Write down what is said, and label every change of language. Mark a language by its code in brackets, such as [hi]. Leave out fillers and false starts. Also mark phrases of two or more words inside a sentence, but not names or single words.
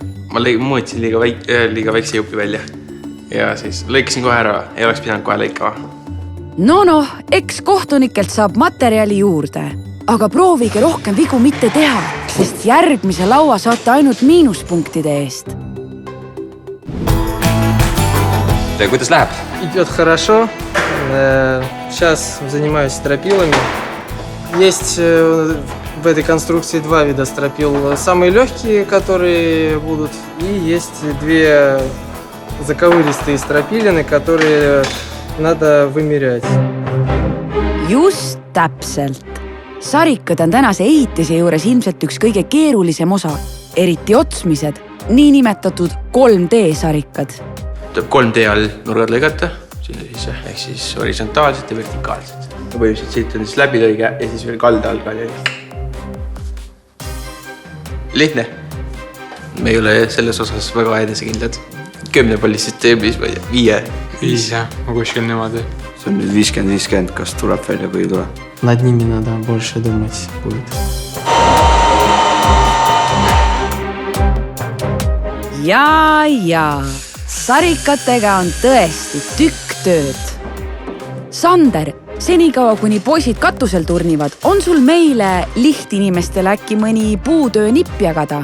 [et] Ma mõõtsin liiga väikse jupi välja ja siis lõikasin kohe ära, ei oleks pidanud kohe lõikama. No, eks kohtunikelt saab materjali juurde, aga proovige rohkem vigu mitte teha, sest järgmise laua saate ainult miinuspunktide eest. Kuidas läheb? [ru] Идет хорошо. Сейчас занимаюсь стропилами. Есть в этой конструкции 2 вида стропил. Самые легкие, которые будут, и есть 2 заковыристые стропилины, которые надо вымерять. [et] Just täpselt. Sarikad on tänase ehitise juures ilmselt üks kõige keerulisem osa, eriti otsmised, niinimetatud 3D-sarikad. Tuleb 3D all nurgad lõigata, ehk siis horisontaalselt ja vertikaalselt. Põhimõtteliselt siit on siis läbilõige ja siis veel kalda all ka lõige. Lihtne. Me ei ole selles osas väga enesekindlad. 10 palli süsteemis või 5. 5 jah, ma kuskil niimoodi. See on nüüd 50-50, kas tuleb välja või ei tule. [ru] Над ними надо больше думать будет. [et] Ja, sarikatega on tõesti tükk tööd. Sander, senikaua kuni poisid katusel turnivad, on sul meile lihtinimestele äkki mõni puutöö nipp jagada?